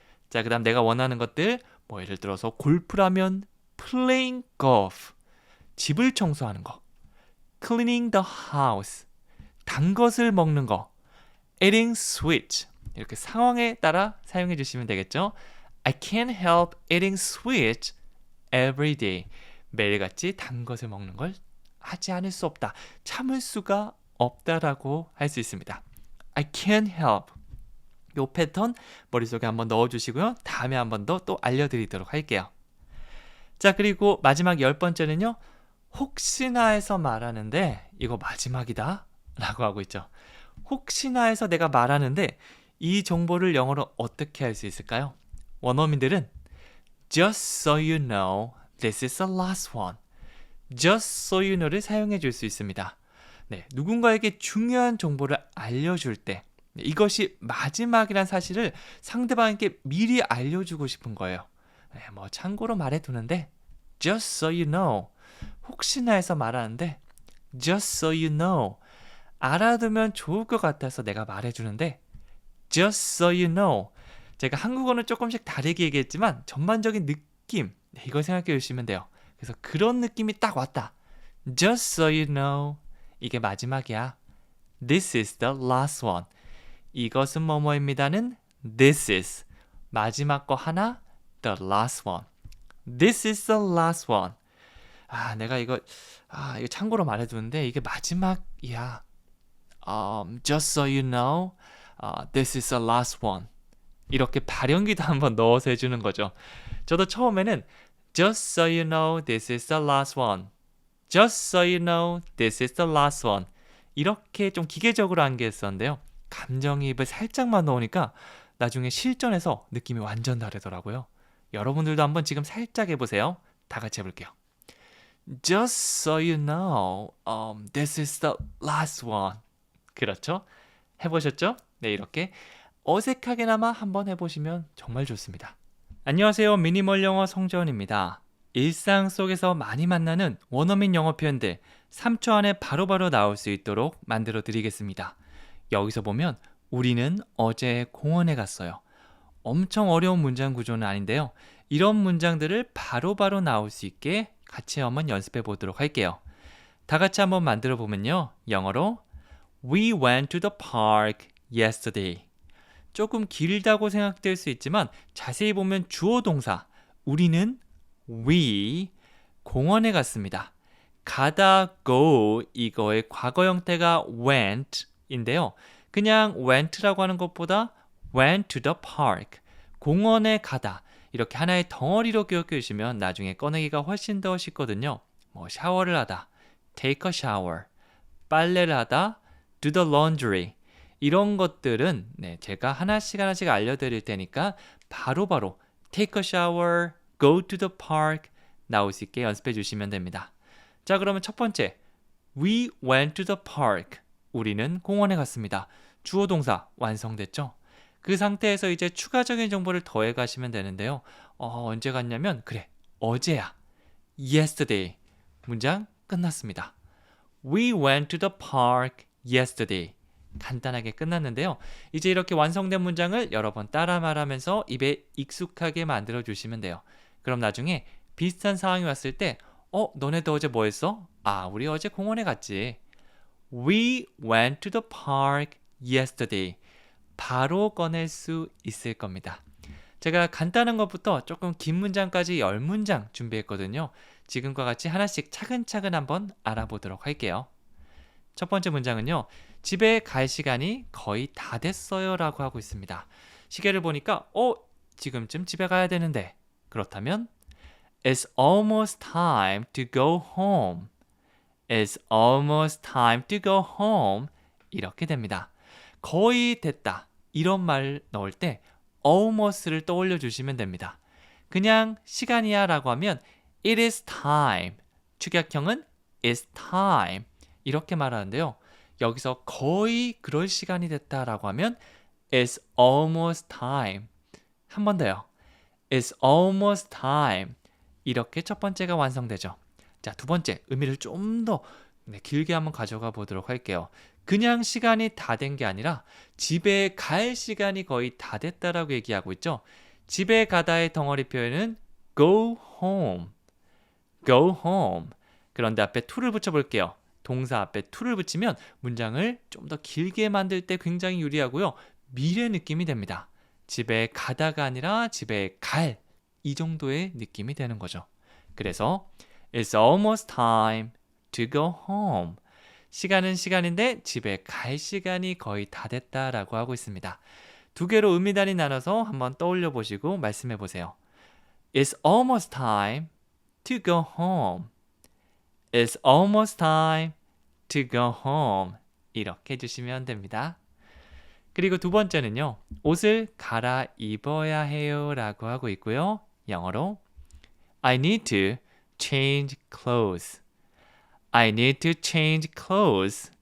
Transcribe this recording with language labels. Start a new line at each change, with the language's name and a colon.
Korean: 자, 그 다음 내가 원하는 것들 예를 들어서 골프라면
English: playing golf.
Korean: 집을 청소하는 거.
English: cleaning the house.
Korean: 단 것을 먹는 거.
English: eating sweets.
Korean: 이렇게 상황에 따라 사용해 주시면 되겠죠.
English: I can't help eating sweets every day.
Korean: 매일같이 단 것을 먹는 걸 하지 않을 수 없다. 참을 수가 없다라고 할 수 있습니다.
English: I can't help.
Korean: 요 패턴 머릿속에 한번 넣어주시고요. 다음에 한 번 더 또 알려드리도록 할게요. 자, 그리고 마지막 10번째는요. 혹시나 해서 말하는데 이거 마지막이다 라고 하고 있죠. 혹시나 해서 내가 말하는데 이 정보를 영어로 어떻게 할 수 있을까요? 원어민들은
English: Just so you know, this is the last one. Just so you know
Korean: 를 사용해 줄 수 있습니다. 네, 누군가에게 중요한 정보를 알려줄 때 네, 이것이 마지막이란 사실을 상대방에게 미리 알려주고 싶은 거예요. 네, 뭐 참고로 말해두는데
English: just so you know
Korean: 혹시나 해서 말하는데 just so you know 알아두면 좋을 것 같아서 내가 말해주는데 just so you know 제가 한국어는 조금씩 다르게 얘기했지만 전반적인 느낌 네, 이걸 생각해 주시면 돼요. 그래서 그런 느낌이 딱 왔다.
English: just so you know
Korean: 이게 마지막이야.
English: this is the last one
Korean: 이것은 뭐뭐입니다는
English: this is
Korean: 마지막 거 하나
English: the last one this is the last one
Korean: 내가 이거 참고로 말해두는데 이게 마지막이야.
English: just so you know this is the last one
Korean: 이렇게 발연기도 한번 넣어서 해주는 거죠. 저도 처음에는
English: just so you know this is the last one just so you know this is the last one
Korean: 이렇게 좀 기계적으로 암기했었는데요. 감정이입을 살짝만 넣으니까 나중에 실전에서 느낌이 완전 다르더라고요. 여러분들도 한번 지금 살짝 해보세요. 다 같이 해볼게요.
English: Just so you know, this is the last one.
Korean: 그렇죠? 해보셨죠? 네, 이렇게 어색하게나마 한번 해보시면 정말 좋습니다. 안녕하세요. 미니멀 영어 성재원입니다. 일상 속에서 많이 만나는 원어민 영어 표현들 3초 안에 바로바로 나올 수 있도록 만들어 드리겠습니다. 여기서 보면 우리는 어제 공원에 갔어요. 엄청 어려운 문장 구조는 아닌데요. 이런 문장들을 바로바로 나올 수 있게 같이 한번 연습해 보도록 할게요. 다 같이 한번 만들어 보면요. 영어로
English: We went to the park yesterday.
Korean: 조금 길다고 생각될 수 있지만 자세히 보면 주어 동사 우리는 we 공원에 갔습니다. 가다 go 이거의 과거 형태가 went 인데요. 그냥 went라고 하는 것보다
English: went to the park
Korean: 공원에 가다 이렇게 하나의 덩어리로 기억해 주시면 나중에 꺼내기가 훨씬 더 쉽거든요. 뭐 샤워를 하다
English: take a shower
Korean: 빨래를 하다
English: do the laundry
Korean: 이런 것들은 제가 하나씩 알려드릴 테니까 바로바로
English: take a shower, go to the park
Korean: 나올 수 있게 연습해 주시면 됩니다. 자, 그러면 첫 번째
English: We went to the park
Korean: 우리는 공원에 갔습니다. 주어 동사 완성됐죠? 그 상태에서 이제 추가적인 정보를 더해 가시면 되는데요. 언제 갔냐면 그래 어제야 yesterday 문장 끝났습니다.
English: We went to the park yesterday
Korean: 간단하게 끝났는데요. 이제 이렇게 완성된 문장을 여러 번 따라 말하면서 입에 익숙하게 만들어 주시면 돼요. 그럼 나중에 비슷한 상황이 왔을 때 너네도 어제 뭐 했어? 우리 어제 공원에 갔지.
English: We went to the park yesterday.
Korean: 바로 꺼낼 수 있을 겁니다. 제가 간단한 것부터 조금 긴 문장까지 10문장 준비했거든요. 지금과 같이 하나씩 차근차근 한번 알아보도록 할게요. 첫 번째 문장은요. 집에 갈 시간이 거의 다 됐어요 라고 하고 있습니다. 시계를 보니까 지금쯤 집에 가야 되는데 그렇다면
English: It's almost time to go home. It's almost time to go home.
Korean: 이렇게 됩니다. 거의 됐다. 이런 말 넣을 때 almost를 떠올려 주시면 됩니다. 그냥 시간이야 라고 하면
English: It is time.
Korean: 축약형은
English: It's time.
Korean: 이렇게 말하는데요. 여기서 거의 그럴 시간이 됐다라고 하면
English: It's almost time.
Korean: 한 번 더요.
English: It's almost time.
Korean: 이렇게 첫 번째가 완성되죠. 자, 두 번째 의미를 좀 더 길게 한번 가져가 보도록 할게요. 그냥 시간이 다 된 게 아니라 집에 갈 시간이 거의 다 됐다라고 얘기하고 있죠. 집에 가다의 덩어리 표현은
English: go home. go home.
Korean: 그런데 앞에 to를 붙여볼게요. 동사 앞에 to를 붙이면 문장을 좀 더 길게 만들 때 굉장히 유리하고요. 미래 느낌이 됩니다. 집에 가다가 아니라 집에 갈 이 정도의 느낌이 되는 거죠. 그래서
English: It's almost time to go home.
Korean: 시간은 시간인데 집에 갈 시간이 거의 다 됐다라고 하고 있습니다. 두 개로 의미 단위 나눠서 한번 떠올려 보시고 말씀해 보세요.
English: It's almost time to go home. It's almost time to go home.
Korean: 이렇게 해주시면 됩니다. 그리고 두 번째는요. 옷을 갈아입어야 해요 라고 하고 있고요. 영어로
English: I need to change clothes. I need to change clothes.